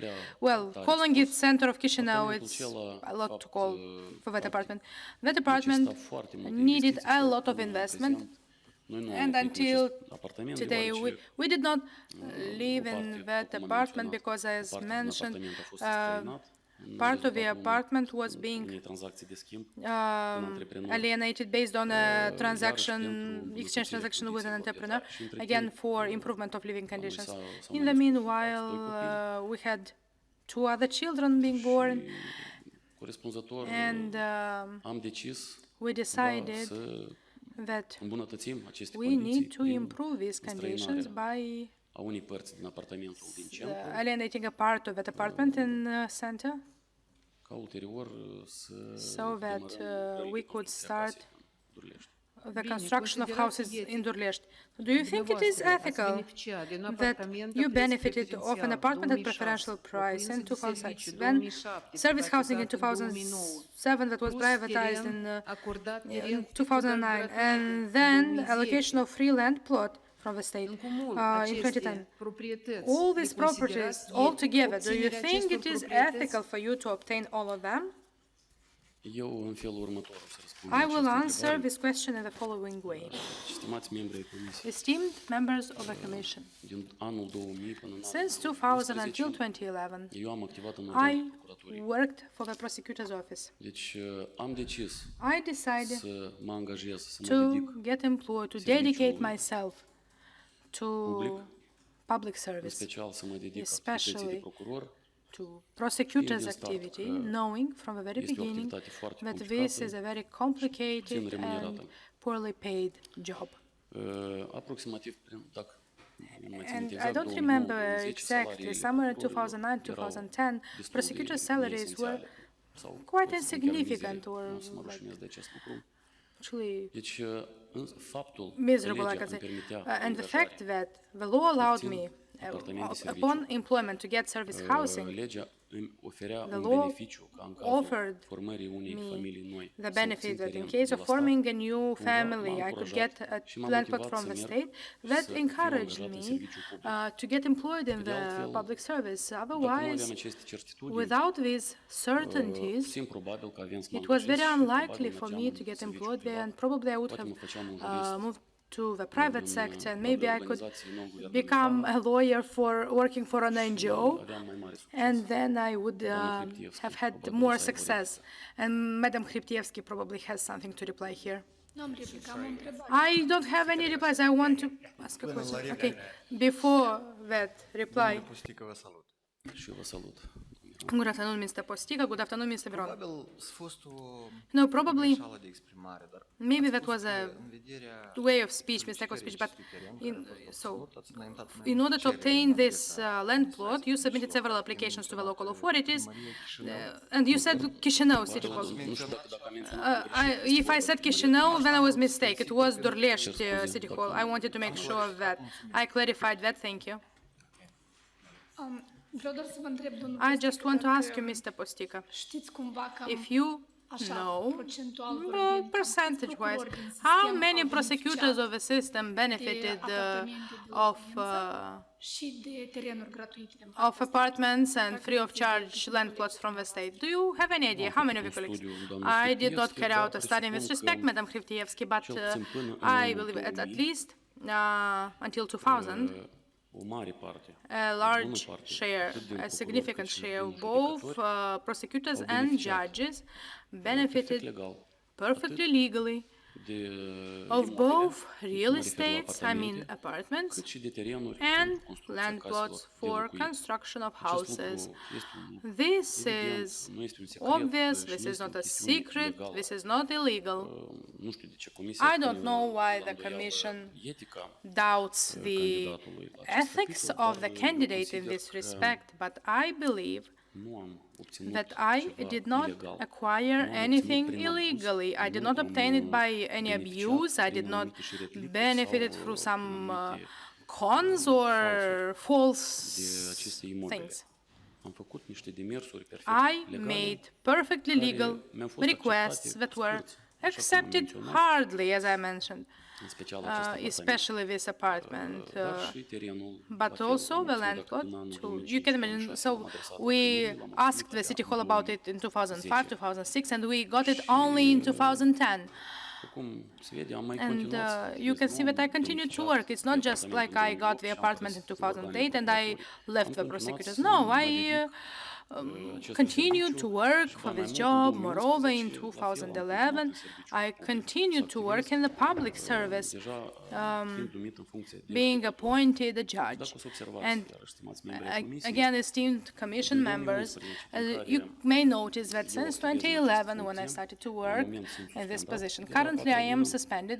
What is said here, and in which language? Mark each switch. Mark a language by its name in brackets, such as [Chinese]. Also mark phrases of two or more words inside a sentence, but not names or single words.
[English] Well, calling it center of Chișinău, it's a lot to call for that apartment. That apartment needed a lot of investment, and until today we did not live in that apartment because, as mentioned, part of the apartment was being [Romanian] unei tranzacții de schimb [English] alienated based on a exchange transaction with an entrepreneur, again for improvement of living conditions. In the meanwhile, we had 2 other children being born, [Romanian] corespunzător [English] and [Romanian] am decis [English] we decided [Romanian] să [English] that [Romanian] îmbunătățim aceste [English] we [Romanian] condiții [English] need to improve these conditions by [Romanian] a unei părți din apartamentul din centru, [English] alienating a part of that apartment in center, [Romanian] ca ulterior să [English] so that we could start Durlești. the construction of houses in Durlești. Do you think it is ethical that you benefited of an apartment at preferential price in 2006, then service housing in 2007 that was privatized in 2009, and then allocation of free land plot from the state in 2010? All these properties all together, do you think it is ethical for you to obtain all of them? [Romanian] Eu în felul următor o să răspund [English] I will [Romanian] la această [English] answer [Romanian] întrebare. [English] this question in the following way. [Romanian] Stimați membri ai Comisiei, [English] Esteemed members of the Commission, [Romanian] din anul 2000 până în [English] since [Romanian] anul [English] 2000 until 2011, 2011, [Romanian] eu am activat în [English] I [Romanian] următorul procuraturii. [English] worked for the prosecutor's office. [Romanian] Deci am decis [English] I decided [Romanian] să mă angajez, să mă [English] to [Romanian] dedic [English] get employed, to [Romanian] serviciului [English] dedicate myself to public [Romanian] în [English] service, [Romanian] special să mă dedic [English] especially [Romanian] activității de procuror. [English] to prosecutor's [Romanian] din start [English] activity, [Romanian] că [English] knowing from the very [Romanian] este o [English] beginning [Romanian] activitate foarte [English] that this [Romanian] complicată, [English] is a very [Romanian] puțin [English] complicated [Romanian] remunerată. [English] and poorly paid job. [Romanian] Aproximativ, dacă nu mai țin [English] And [Romanian] minte [English] I [Romanian] exact, [English] don't 2009-2010, remember [Romanian] salariile [English] exactly. Somewhere in [Romanian] procurorilor [English] 2009, [Romanian] erau [English] 2010, [Romanian] destul de [English] prosecutor's salaries were [Romanian] neesențiale sau [English] quite [Romanian] pot să spun chiar [English] insignificant [Romanian] mizerii. [English] or [Romanian] Nu o să mă [English] like [Romanian] rușinez de acest lucru. [English] actually [Romanian] Deci, faptul că [English] miserable, [Romanian] legea [English] like I [Romanian] îmi [English] say. [Romanian] permitea [English] And the fact that the law allowed me, [Romanian] apartament de serviciu, [English] upon employment, to get service housing, [Romanian] legea îmi oferea [English] The [Romanian] un [English] law [Romanian] beneficiu ca în cazul [English] offered [Romanian] formării unei [English] me [Romanian] familii noi [English] the [Romanian] să [English] benefit [Romanian] obțin [English] that in [Romanian] teren [English] case [Romanian] de [English] of [Romanian] la stat, [English] forming a new [Romanian] cumva [English] family, [Romanian] m-a [English] I could [Romanian] încurajat [English] get a [Romanian] și m-a [English] land plot [Romanian] motivat [English] from [Romanian] să [English] the [Romanian] merg [English] state [Romanian] și [English] that [Romanian] să fiu [English] encouraged [Romanian] angajat în [English] me [Romanian] serviciul public. [English] to get employed in [Romanian] Pe de [English] the [Romanian] altfel, [English] public service. [Romanian] Dacă nu [English] Otherwise, [Romanian] aveam aceste certitudini, [English] without these certainties, [Romanian] puțin probabil că aveam să mă [English] it was very [Romanian] angajez și [English] unlikely [Romanian] probabil [English] for [Romanian] mergeam [English] me [Romanian] în [English] to get [Romanian] serviciul [English] employed there, [Romanian] privat. [English] and probably I would [Romanian] Poate [English] have [Romanian] mă făceam un jurist [English] moved to the private [Romanian] în [English] sector, and [Romanian] o [English] maybe I could [Romanian] organizație [English] become [Romanian] non-guvernamentală. [English] a lawyer for working for an NGO. [Romanian] Aveam mai mare succes. [English] And then I would [Romanian] Doamna Hriptievski, [English] have had [Romanian] probabil [English] more [Romanian] să aibă [English] success. And Madam Hriptievski probably has something to reply here. [Romanian] Nu am replică, am o întrebare. [English] I don't have any replies. I want to ask a question. Okay. Before that reply, [Romanian] Postică, vă salut. Și eu vă salut. [English] good afternoon, Mr. Postică. Good afternoon, Mr. Viron. [Romanian] Probabil a fost o [English] No, probably [Romanian] greșeală de exprimare, dar [English] maybe [Romanian] ați [English] that [Romanian] spus [English] was [Romanian] că [English] a [Romanian] în vederea [English] way of speech, mistake of speech, but [Romanian] solicitării acestui teren care [English] so [Romanian] v-ați ați înaintat mai [English] in order to [Romanian] multe [English] obtain [Romanian] cereri [English] this [Romanian] în adresa [English] land plot, you [Romanian] administrației [English] submitted Chișinău, several [Romanian] fiind [English] applications to the local [Romanian] menționată [English] authorities, [Romanian] Primăria Chișinău. [English] and you said Chișinău City Hall. [Romanian] Nu știu dacă am menționat [English] If I said Chișinău, then I was mistaken. It was Durlești City Hall. I wanted to make sure that I clarified that. Thank you. [Romanian] Vreau doar să vă întreb, domnul [English] I just Postică, want to [Romanian] dacă [English] ask you, Mr. Postică, [Romanian] știți cumva cam [English] if you [Romanian] așa, [English] know, [Romanian] procentual vorbind, cam [English] percentage-wise, [Romanian] procurori din [English] how [Romanian] sistem [English] many [Romanian] au [English] prosecutors [Romanian] beneficiat [English] of the system benefited [Romanian] apartamente de [English] of [Romanian] locuință și de terenuri gratuite din [English] of apartments and free of charge land plots from the state? Do you have any idea? How many of your colleagues? I did not carry out a study in this respect, Madam Hriptievski, but I believe at least until 2000, [Romanian] o mare parte, [English] a large share, a significant share of both prosecutors and judges benefited [Romanian] legal [English] perfectly legally [Romanian] de [English] of [Romanian] imobile, [English] both real [Romanian] mă refer la [English] estates, I mean [Romanian] apartamente, [English] apartments, [Romanian] cât și de terenuri [English] and [Romanian] pentru construcția [English] land [Romanian] caselor [English] plots [Romanian] de [English] for [Romanian] locuit. [English] construction of [Romanian] Acest [English] houses. [Romanian] lucru este un [English] This [Romanian] evident, [English] is [Romanian] nu este un secret, [English] obvious, [Romanian] și [English] this [Romanian] nu [English] is [Romanian] este o [English] not a [Romanian] chestiune [English] secret, [Romanian] ilegală. [English] this is not illegal. [Romanian] Nu știu de ce Comisia [English] I don't [Romanian] pune [English] know why [Romanian] la [English] the [Romanian] îndoială [English] Commission [Romanian] etica [English] doubts the [Romanian] candidatului la acest [English] ethics [Romanian] capitol, [English] of the [Romanian] dar eu [English] candidate in [Romanian] consider [English] this [Romanian] că [English] respect, but I believe [Romanian] nu am obținut [English] that I [Romanian] ceva [English] did not [Romanian] ilegal. [English] acquire [Romanian] Nu am obținut [English] anything [Romanian] prin abuz, [English] illegally. I did [Romanian] nu [English] not [Romanian] am, [English] obtain it by any [Romanian] beneficiat [English] abuse. I [Romanian] din [English] did not [Romanian] anumite șiretliuri [English] benefit [Romanian] sau, [English] through some [Romanian] anumite [English] cons or [Romanian] de [English] false [Romanian] aceste imobile. [English] things. [Romanian] Am făcut niște demersuri perfect [English] I [Romanian] legale, [English] made perfectly [Romanian] care [English] legal [Romanian] mi-au fost [English] requests [Romanian] acceptate [English] that were [Romanian] scurt, așa cum am [English] accepted [Romanian] menționat, [English] hardly, as I mentioned, [Romanian] în special acest apartament. [English] especially this apartment. [Romanian] Dar și terenul, la [English] But [Romanian] fel, [English] also [Romanian] am [English] the [Romanian] obținut [English] land [Romanian] dacă [English] plot [Romanian] în anul [English] too. 2005, You can imagine. 2006 So [Romanian] m-am adresat la [English] we [Romanian] primărie, l-am [English] asked [Romanian] obținut [English] the city [Romanian] abia [English] hall [Romanian] în [English] about it in 2005, 2010. 2006, and we got it only in 2010. [Romanian] Cum se vede, am mai [English] And [Romanian] continuat să [English] you can see that I [Romanian] am [English] continue to [Romanian] beneficiat [English] work. It's not [Romanian] de [English] just like [Romanian] apartamentul [English] I got 2008 the [Romanian] și am [English] apartment in [Romanian] fost organul [English] 2008 and I [Romanian] procuraturii. [English] left [Romanian] Am [English] the [Romanian] continuat [English] prosecutors. [Romanian] să [English] No, [Romanian] mă [English] I [Romanian] dedic [English] continued to work for this job. Moreover, in 2011, I continued to work in the public service, being appointed a judge. And again, esteemed commission members, you may notice that since 2011, when I started to work in this position, currently I am suspended.